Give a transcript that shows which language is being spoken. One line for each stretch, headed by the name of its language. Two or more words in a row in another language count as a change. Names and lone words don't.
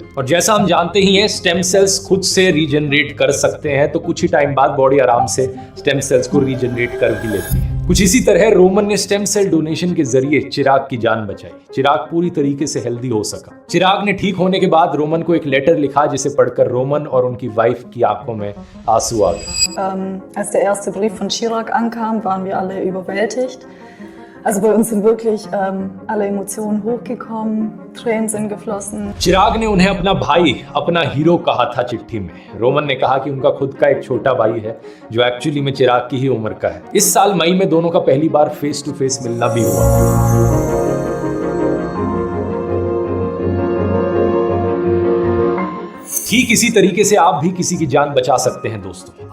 Hindi: और जैसा हम जानते ही हैं
English: stem cells
Hindi: खुद से रीजनरेट कर सकते हैं, तो कुछ ही टाइम बाद बॉडी आराम से
English: stem cells
Hindi: को रीजनरेट कर भी लेती है। कुछ इसी तरह रोमन ने
English: stem cell donation
Hindi: के जरिए चिराग की जान बचाई। चिराग पूरी तरीके से हेल्दी हो सका। चिराग ने ठीक होने के बाद रोमन को एक लेटर लिखा जिसे पढ़कर रोमन और उनकी वाइफ की आंखों में आंसू आ गए।
German: Als der erste Brief von Chirag ankam, waren wir alle überwältigt. Also bei uns sind wirklich alle Emotionen hochgekommen, Tränen sind geflossen.
Hindi: चिराग ने उन्हें अपना भाई, अपना हीरो कहा था चिट्ठी में। रोमन ने कहा कि उनका खुद का एक छोटा भाई है जो एक्चुअली में चिराग की ही उम्र का है। इस साल मई में दोनों का पहली बार
English: face to face
Hindi: मिलना भी हुआ। ठीक इसी तरीके से आप भी किसी की जान बचा सकते हैं दोस्तों।